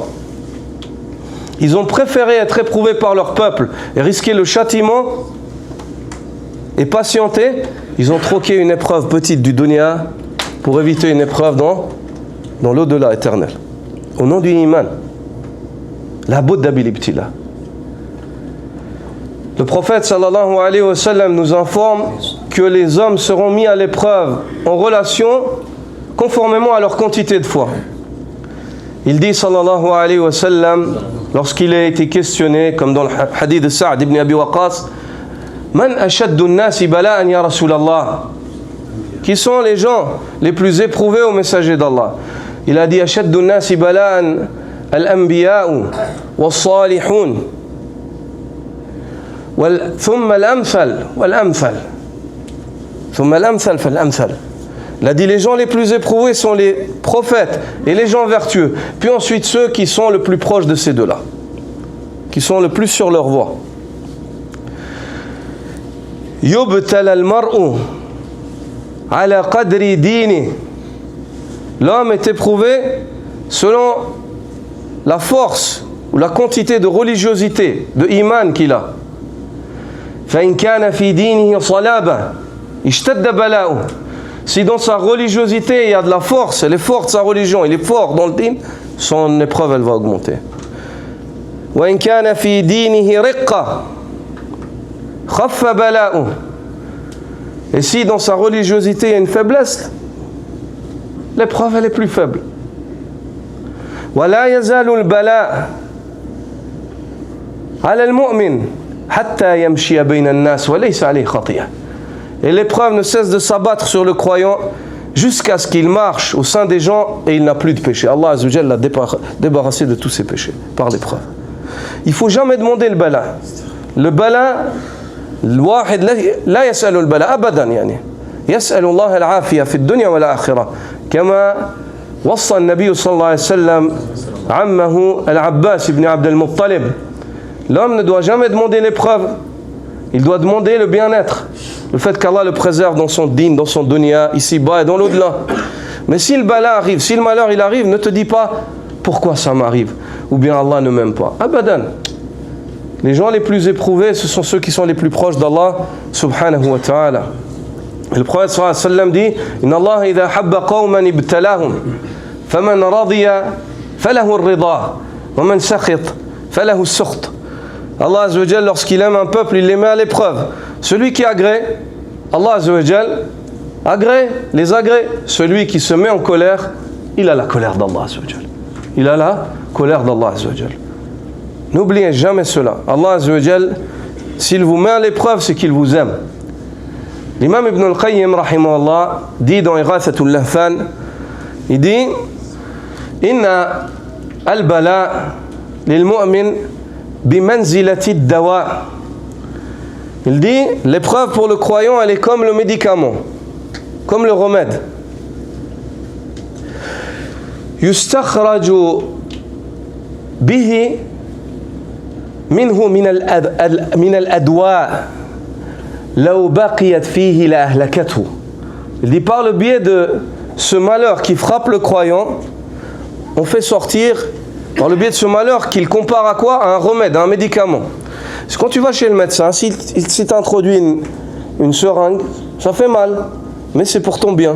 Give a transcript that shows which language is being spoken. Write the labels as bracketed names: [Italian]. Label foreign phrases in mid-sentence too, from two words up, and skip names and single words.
[French] Ils ont préféré être éprouvés par leur peuple et risquer le châtiment et patienter. Ils ont troqué une épreuve petite du dunya pour éviter une épreuve dans l'au-delà éternel. Au nom du iman. [Arabic] لا بد بالابتلاء. [French] Le prophète [Arabic] صلى الله عليه وسلم [French] nous informe que les hommes seront mis à l'épreuve en relation conformément à leur quantité de foi. Il dit [Arabic] صلى الله عليه وسلم, [French] lorsqu'il a été questionné, comme dans le hadith de Sa'd ibn Abi Waqqas, [Arabic] من أشد الناس بلاء يا رسول الله? [French] Qui sont les gens les plus éprouvés au messager d'Allah? Il a dit [Arabic] أشد الناس بلاء الأنبياء والصالحون ثم الأمثل والأمثل ثم الأمثل فالأمثل. [French] Il a dit les gens les plus éprouvés sont les prophètes et les gens vertueux, puis ensuite ceux qui sont le plus proches de ces deux-là, qui sont le plus sur leur voie. [Arabic] يبتلى المرء على قدر دينه. [French] L'homme est éprouvé selon la force ou la quantité de religiosité, de iman qu'il a. [Arabic] فإن كان في دينه صلابة اشتد بلاؤه. [French] Si dans sa religiosité il y a de la force, elle est forte sa religion, il est fort dans le din, son épreuve elle va augmenter. [Arabic] وإن كان في دينه رقة خف بلاؤه. [French] Et si dans sa religiosité il y a une faiblesse, l'épreuve elle est plus faible. [Arabic] ولا يزال البلاء على المؤمن حتى يمشي بين الناس وليس عليه خطيئة. [French] Et l'épreuve ne cesse de s'abattre sur le croyant jusqu'à ce qu'il marche au sein des gens et il n'a plus de péché. [Arabic] الله عز وجل [French] l'a débarrassé de tous ses péchés par l'épreuve. Il ne faut jamais demander le bala. Le bala, [Arabic] الواحد لا يسأل البلاء أبدا يعني. يسأل الله العافية في الدنيا والآخرة كما وصى النبي صلى الله عليه وسلم عمه العباس بن عبد المطلب. [French] L'homme ne doit jamais demander l'épreuve. Il doit demander le bien-être. Le fait qu'Allah le préserve dans son dîn, dans son dunya, ici-bas et dans l'au-delà. Mais si le bala arrive, si le malheur il arrive, ne te dis pas pourquoi ça m'arrive ou bien Allah ne m'aime pas. Abadan. Les gens les plus éprouvés, ce sont ceux qui sont les plus proches d'Allah [Arabic] سبحانه وتعالى. [French] Le prophète [Arabic] صلى الله عليه وسلم dit إن الله إذا أحب قوما ابتلاهم فمن رضي فله الرضا ومن سخط فله السخط. الله عز وجل, [French] lorsqu'il aime un peuple, il les met à l'épreuve. Celui qui agrée, [Arabic] الله عز وجل [French] agrée, les agrée. Celui qui se met en colère, il a la colère d' [Arabic] الله عز وجل. [French] Il a la colère d' [Arabic] الله عز وجل. [French] N'oubliez jamais cela. [Arabic] الله عز وجل, [French] s'il vous met à l'épreuve, c'est qu'il vous aime. L'imam Ibn al-Qayyim, rahimahullah, dit dans Ighathatul Lahfan, il dit [Arabic] إن البلاء للمؤمن بمنزلة الدواء. [French] Il dit l'épreuve pour le croyant, elle est comme le médicament, comme le remède. [Arabic] يستخرج به منه من الأدواء لو بقيت فيه لأهلكته. [French] Il dit par le biais de ce malheur qui frappe le croyant, on fait sortir par le biais de ce malheur qu'il compare à quoi? À un remède, à un médicament. C'est quand tu vas chez le médecin, s'il t'introduit une seringue, ça fait mal, mais c'est pour ton bien.